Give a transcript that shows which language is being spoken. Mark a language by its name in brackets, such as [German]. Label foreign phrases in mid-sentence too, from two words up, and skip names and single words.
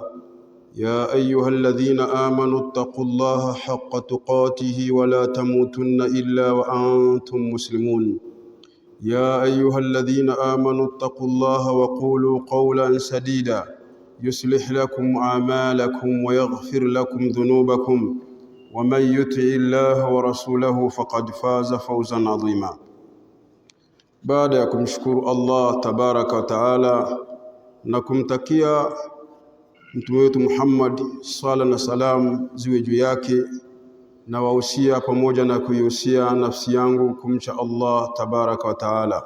[Arabic] يا أيها الذين آمنوا اتقوا الله حق تقاته ولا تموتن إلا وأنتم مسلمون. يا أيها الذين آمنوا اتقوا الله وقولوا قولا سديدا يصلح لكم أعمالكم ويغفر لكم ذنوبكم، ومن يطع الله ورسوله فقد فاز فوزا عظيما. [Swahili] Baada ya kumshukuru [Arabic] الله تبارك وتعالى [Swahili] na kumtakia mtume wetu Muhammad sala na salam ziwe juu yake, na wahusia pamoja na kuihusia nafsi yangu kumcha [Arabic] الله تبارك وتعالى.